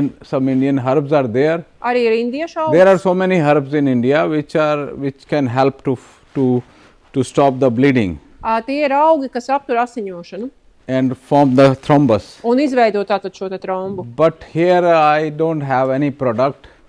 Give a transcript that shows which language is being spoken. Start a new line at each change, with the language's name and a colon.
English: Some Indian herbs are there.
Latvian: arī ir indiešu augs.
English: There are so many herbs in India which can help to stop the bleeding
Latvian: Tie ir augi, kas aptur asiņošanu
English: and form the thrombus.
Latvian: un izveido tātad šo te trombu.
English: But here I don't have any product